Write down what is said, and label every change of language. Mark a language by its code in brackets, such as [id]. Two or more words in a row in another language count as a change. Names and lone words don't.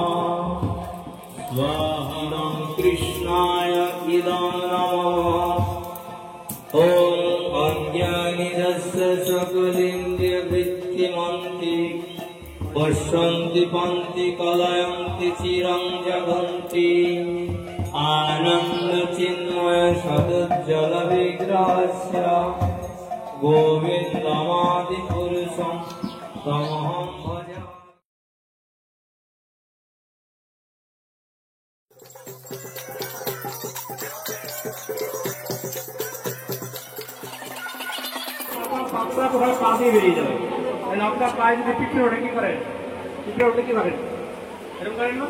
[sa] स्वाहा कृष्णाय इदं नमः ओं अज्ञानिनस्य सकलेन्द्रियवृत्तिमन्ति पश्यन्ति पन्ति कलयन्ति चिरं जगन्ति आनन्दचिन्मय सदुज्ज्वलविग्रहस्य गोविन्दमादिपुरुषं तमहं भजामि। [bn] আপনার কোথাও পা দিয়ে বেরিয়ে যাবে, তাহলে আপনার পায়ে যদি পিঠে ওঠে কি করেন, পিঠে ওঠে কি করেন, এরকম করেন না?